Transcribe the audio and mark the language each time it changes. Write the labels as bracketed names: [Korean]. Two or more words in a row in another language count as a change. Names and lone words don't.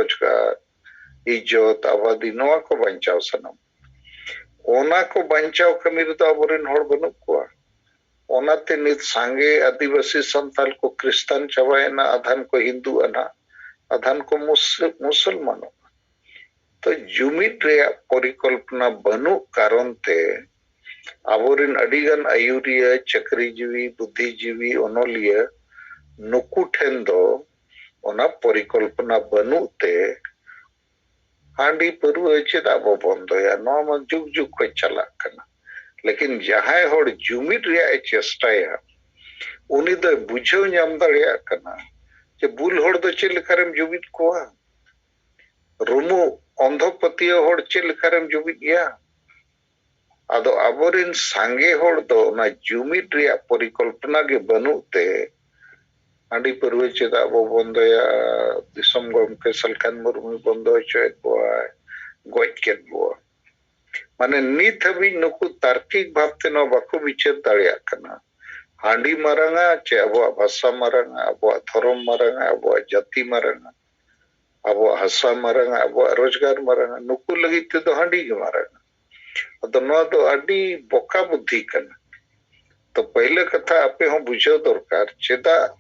[Santali] रोजगार इज्जत आबादी नोआ को बंचाव सनाम ओना को बंचाव कमीर तो अबोरिन होड़ बनु को ओनाते नित सांगे आदिवासी संताल को क्रिश्चियन चबायना आधान को हिंदू अना आधान को मुसलमानो तो जुमित रे परिकल्पना बनु कारण ते आबोरिन अडिगन आयुरिया चक्रीजीवी बुद्धिजीवी ओनोलिया नुकु ठेन दो ओना परिकल्पना बनुते हांडी परुआ चेदा बो बंदोया नोमा जुग जुग को चला कना लेकिन जहां होड़ जुमित रे चेष्टाया उनी दो बुझो नाम दाड़िया कना जे बुल होड़ दो चे लेखारेम जुमित कोआ रुमु अंधपतिया होड़ चे लेखारेम जुमित या आदो आबोरिन सांगे होड़ दो ना जुमित रे परिकल्पना के बनुते हांडी परुआ चेदा बो बंदोया दिसम गमके सलखान मुर्मू बंदो चेत बोय गोज केत बो माने नित हबी नुकु तार्किक भावते न बाको विचार दाड़िया कना हांडी मारंगा चे अबो भाषा मारंगा अबो धर्म मारंगा अबो जाति मारंगा अबो हसा मारंगा अबो रोजगार मारंगा नुकु लगिते तो हांडी के मारंगा तो न तो अडी बोका बुद्धि कना तो पहले कथा आपे हो बुझो दरकार चेदा